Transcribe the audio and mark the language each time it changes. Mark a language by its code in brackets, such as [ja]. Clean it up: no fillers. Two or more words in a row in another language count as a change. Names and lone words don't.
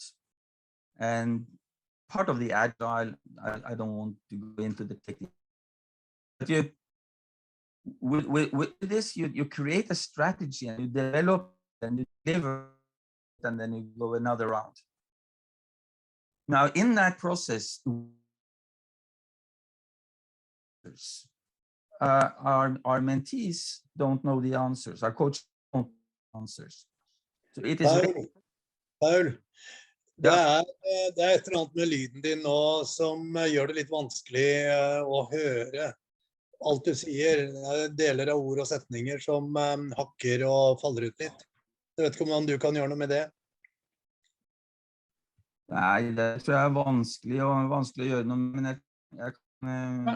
[en] And part of the agile, I don't want to go into the technique, but with this, you create a strategy and you develop and you deliver, and then you go another round. Now, in that process, our mentees don't know the answers. Our coaches don't know the answers. So it is [no] Paul, det er et eller annet med lyden din nå som gjør det litt vanskelig å høre alt du sier. Deler av ord og setninger som hakker og faller ut litt. Jeg vet ikke om du kan gjøre noe med det. Nei, det tror jeg er vanskelig å gjøre noe, men jeg kan...